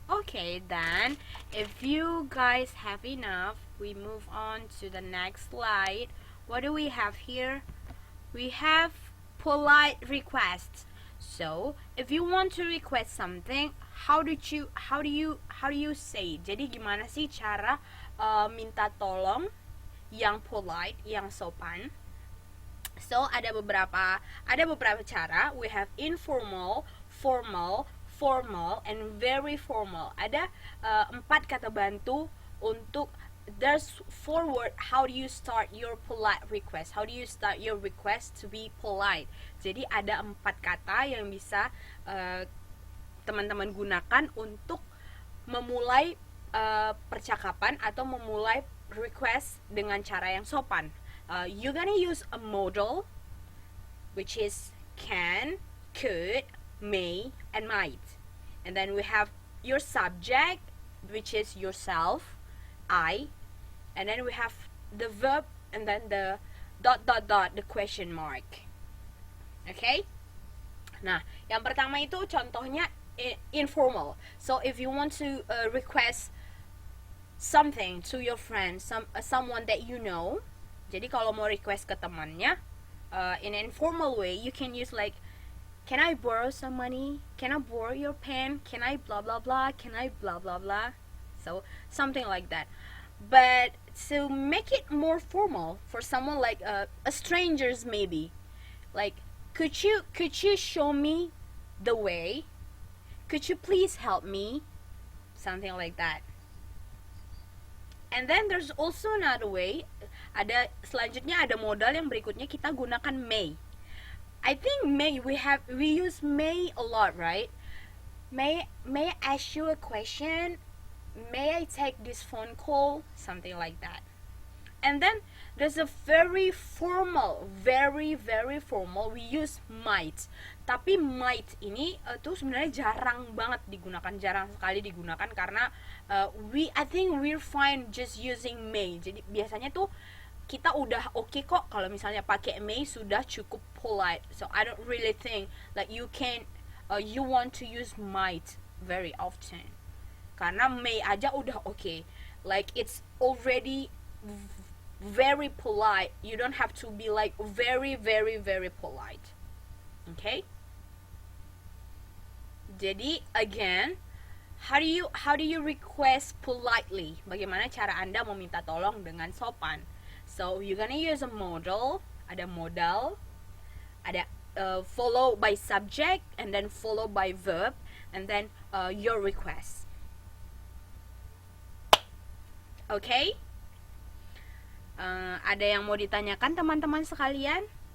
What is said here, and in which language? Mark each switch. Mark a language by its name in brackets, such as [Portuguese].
[English] Okay, then if you guys have enough, we move on to the next slide. What do we have here? We have polite requests. So, if you want to request something, how do you say? [Indonesian] Jadi gimana sih cara minta tolong yang polite, yang sopan? So, ada beberapa cara. [English] We have informal, formal, and very formal. [Indonesian] Ada 4 kata bantu untuk. [English] There's 4 words. How do you start your polite request? How do you start your request to be polite? [Indonesian] Jadi ada 4 kata yang bisa teman-teman gunakan untuk memulai percakapan atau memulai request dengan cara yang sopan. [English] You're gonna use a modal, which is can, could, may, and might. And then we have your subject, which is yourself, I. And then we have the verb, and then the ... the question mark. Okay? [Indonesian] Nah, yang pertama itu contohnya informal. [English] So if you want to request something to your friend, someone that you know. [Indonesian] Jadi kalau mau request ke temannya, [English] in an informal way, you can use like, can I borrow some money? Can I borrow your pen? Can I blah blah blah? Can I blah blah blah? So something like that. But to make it more formal for someone like a strangers maybe, like, could you show me the way? Could you please help me? Something like that. And then there's also another way. [Indonesian] Selanjutnya ada modal yang berikutnya, kita gunakan may. [English] I think may, we use may a lot, right? May I ask you a question? May I take this phone call? Something like that. And then there's a very formal, very formal, we use might. [Indonesian] Tapi might ini tuh sebenarnya jarang banget digunakan, jarang sekali digunakan karena [English] I think we're fine just using may. [Indonesian] Jadi biasanya tuh kita udah oke kok kalau misalnya pakai may, sudah cukup polite. [English] So I don't really think like you want to use might very often. [Indonesian] Karena may aja udah oke. [English] Like it's already very polite. You don't have to be like very polite. Okay? Jadi again, how do you request politely? [Indonesian] Bagaimana cara Anda meminta tolong dengan sopan? [English] So you're gonna use a modal, [Indonesian] ada modal, ada [English] followed by subject and then followed by verb and then your request. Okay? [Indonesian] Ada yang mau ditanyakan teman-teman sekalian?